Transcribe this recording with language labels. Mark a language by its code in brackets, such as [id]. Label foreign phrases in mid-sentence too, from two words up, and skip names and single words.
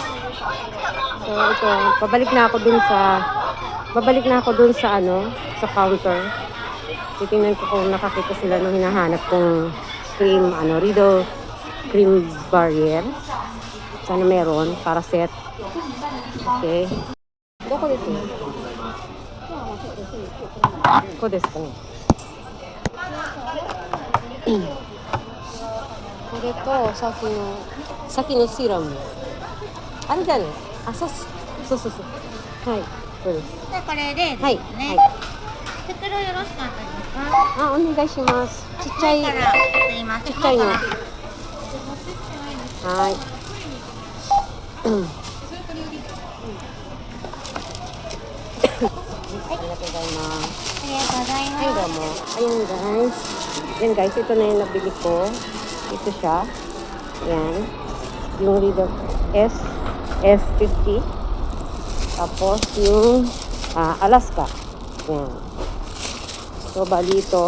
[tl] So ito, babalik na ako dun sa ano, sa counter. Titingnan ko kung nakakita sila nung hinahanap kong cream, Riddle cream barrier. Sana meron para set. Okay. [ja] どこです。こですかね. [tl] Ito, [ja] 先の [tl] serum. Ano dyan? So. [ja] Hai. これでですね。はい。袋よろしかったですか？お願いします。ちっちゃい。すいません。ちっちゃいの。はい。ありがとうございます。はい、どうも。 [tl] Ayun guys. Yan guys, ito na yung nabili ko. Ito siya. Yan. Yung Riddle S50. Tapos yung Alaska. Yan. So, bali ito.